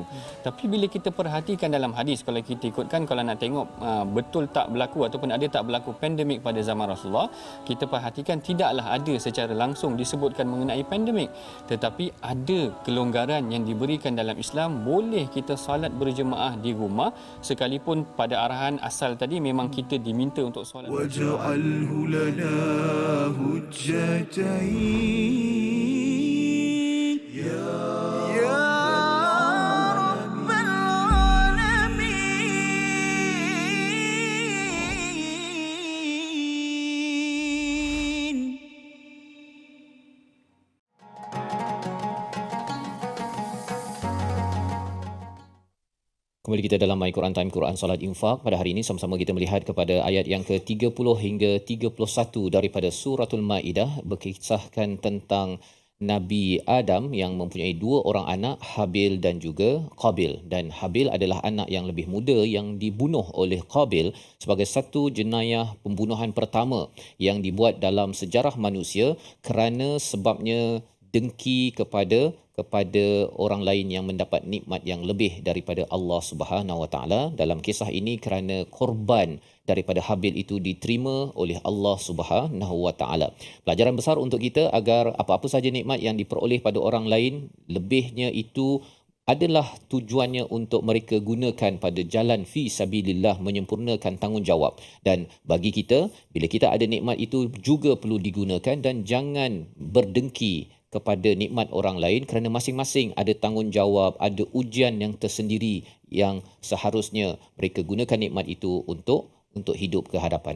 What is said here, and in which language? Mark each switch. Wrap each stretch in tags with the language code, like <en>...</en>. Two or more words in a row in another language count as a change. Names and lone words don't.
<ms>Tapi bila kita perhatikan dalam hadis, kalau kita ikutkan, kalau nak tengok betul tak berlaku ataupun ada tak berlaku pandemik pada zaman Rasulullah, kita perhatikan tidaklah ada secara langsung disebutkan mengenai pandemik, tetapi ada kelonggaran yang diberikan dalam Islam. Boleh kita solat berjemaah di rumah, sekalipun pada arahan asal tadi memang kita diminta untuk solat</ms> <ar>واجعله لنا حجتين يا رب العالمين.</ar> <ms>Kembali kita dalam My Quran Time, Quran Salat Infak. Pada hari ini sama-sama kita melihat kepada ayat yang ke-30 hingga 31 daripada Suratul Maidah, berkisahkan tentang Nabi Adam yang mempunyai dua orang anak, Habil dan juga Qabil. Dan Habil adalah anak yang lebih muda yang dibunuh oleh Qabil sebagai satu jenayah pembunuhan pertama yang dibuat dalam sejarah manusia kerana sebabnya dengki kepada orang lain yang mendapat nikmat yang lebih daripada Allah</ms> <ar>سبحانه وتعالى.</ar> <ms>Dalam kisah ini kerana korban daripada Habil itu diterima oleh Allah</ms> <ar>سبحانه وتعالى.</ar> <ms>Pelajaran besar untuk kita agar apa-apa saja nikmat yang diperoleh pada orang lain, lebihnya itu adalah tujuannya untuk mereka gunakan pada jalan</ms> <ar>في سبيل الله,</ar> <ms>menyempurnakan tanggungjawab. Dan bagi kita, bila kita ada nikmat itu juga perlu digunakan, dan jangan berdengki kepada nikmat orang lain kerana masing-masing ada tanggungjawab, ada ujian yang tersendiri yang seharusnya mereka gunakan nikmat itu untuk hidup ke hadapan.</ms>